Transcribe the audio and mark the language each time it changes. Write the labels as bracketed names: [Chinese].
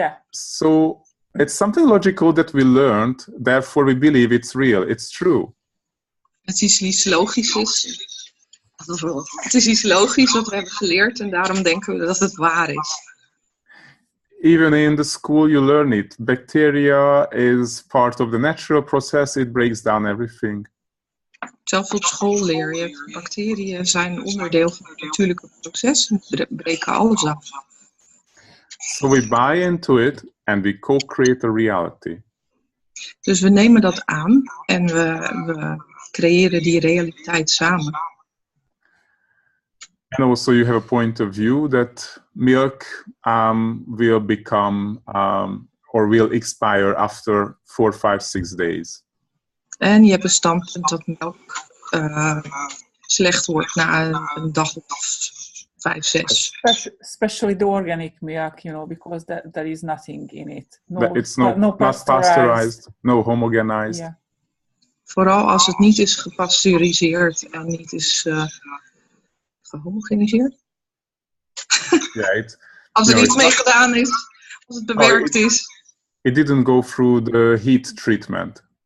[English] So it's something logical that we learned, therefore we believe it's real, it's true. [Dutch] Het is iets logisch is. Het is iets logisch wat we hebben geleerd en daarom denken we dat het waar is. [English] Even in the school you learn it. Bacteria is part of the natural process, it breaks down everything. [Dutch] Zelfs op school leer je. Bacteriën zijn onderdeel van het natuurlijke proces en breken alles af. [English] So we buy into it and we co-create a reality. [Dutch] Dus we nemen dat aan en we creëren die realiteit samen. [English] And also you have a point of view that milk will become or will expire after 4, 5, 6 days. [Dutch] En je hebt een standpunt dat melk slecht wordt na een dag of 5, 6. [English] Especially the organic milk, because there is nothing in it. It's not pasteurized, no homogenized. Yeah. [Dutch] Vooral als het niet is gepasteuriseerd en niet is gehomogeniseerd. Yeah, Als er iets mee gedaan is, als het bewerkt is. [English] It didn't go through the heat treatment.